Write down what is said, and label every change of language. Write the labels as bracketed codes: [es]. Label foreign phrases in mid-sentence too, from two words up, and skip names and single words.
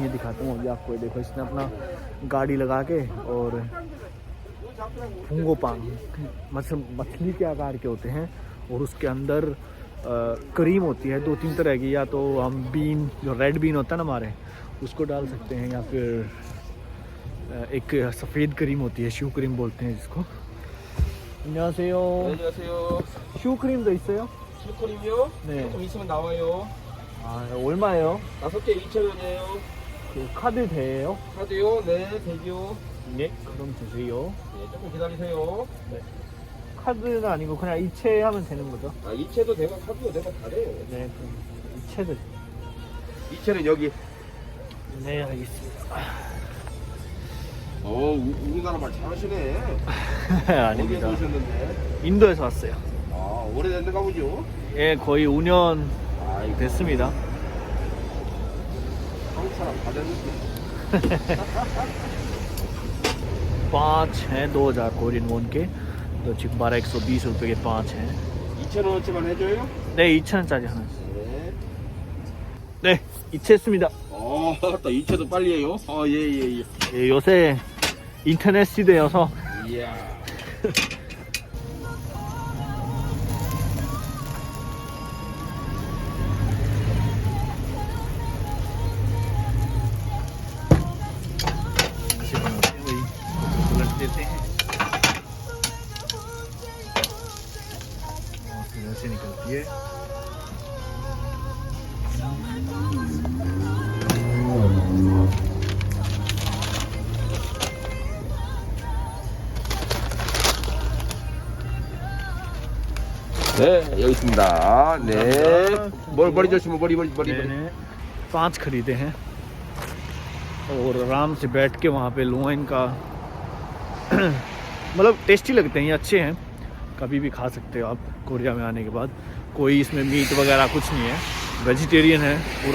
[hi] ये दिखाता हूँ अभी आपको, देखो इसने अपना गाड़ी लगा के, और फुंगोपांग मछली के आकार के होते हैं और उसके अंदर क्रीम होती है 2-3 तरह की। या तो हम बीन, जो [en] red bean [hi] होता है ना हमारे, उसको डाल सकते हैं, या फिर एक सफ़ेद क्रीम होती है, [en] choux cream [hi] बोलते हैं जिसको। [ko] 안녕하세요. [en] choux cream [ko] 도 있어요? 슈크림이요? 네. 조금 있으면 나와요. 아, 얼마예요? 5개 2,000원이에요. 그 카드 돼요? 카드요? 네, 되죠. 네, 그럼 주세요. 네, 조금 기다리세요. 네. 카드는 아니고 그냥 이체하면 되는 거죠? 아, 이체도 되고 카드도 되고 다 돼요. 네, 그럼 이체를. 이체는 여기. 네, 알겠습니다. 우리나라 말 잘하시네. 어디에서 아닙니다. 오셨는데? 인도에서 왔어요. 아, 오래됐는가 보죠? 예, 거의 5년 아이고, 됐습니다. 한국 사람 다 됐는데. [hi] 5 हैं 2000 [en] Korean won [hi] के, तो 12120 रुपए के 5 हैं। [ko] 2,000원어치만 해줘요? 네, 2,000원짜리 하나. 네. 네, 이체했습니다. 또 이체도 빨리 해요? 예. 예, 요새 인터넷 시대여서. 이야. [hi] उलट देते हैं और फिर ऐसे निकलती है। [ko] 네, 여기 있습니다. 네. 머리 조심해, 머리. [hi] मैंने 5 खरीदे हैं और आराम से बैठ के वहाँ पे लूँगा इनका। मतलब टेस्टी लगते हैं, ये अच्छे हैं, कभी भी खा सकते हो आप कोरिया में आने के बाद। कोई इसमें मीट वगैरह कुछ नहीं है, वेजिटेरियन है पूरा।